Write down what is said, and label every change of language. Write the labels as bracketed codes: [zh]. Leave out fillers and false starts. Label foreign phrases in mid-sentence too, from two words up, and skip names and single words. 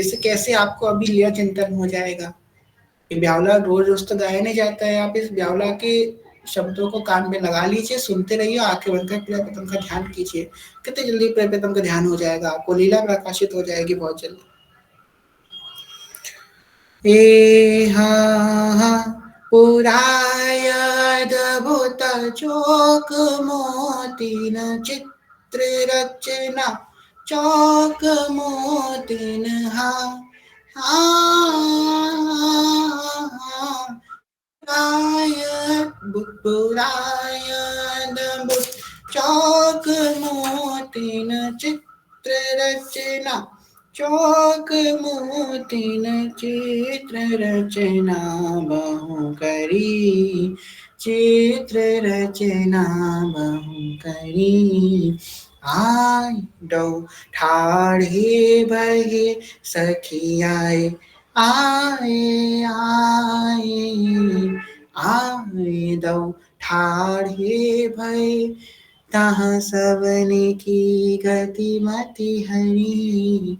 [hi] इससे कैसे आपको अभी लिया चिंतन हो जाएगा। ये ब्याहुला रोज रोज तो गाया नहीं जाता है। आप इस ब्याहुला के शब्दों को कान में लगा लीजिए, सुनते रहिए, आंखें बंद कर प्रिय प्रीतम का ध्यान कीजिए। कितनी जल्दी प्रिय प्रीतम का ध्यान हो जाएगा, आपको लीला प्रकाशित हो जाएगी बहुत जल्दी। [bra] एहा पुरायद्भुत चोक मोतीन चित्र रचना चौक मोतीन हा पुरायद्भुत चौक मोतीन चित्र रचना चौक मोतीन चित्र रचना बहु करी चित्र रचना बहु करी। आय दो ठाढ़े भये सखियाए आए आए आए दो ठाढ़े भये तहाँ सबन की गति मति हरी।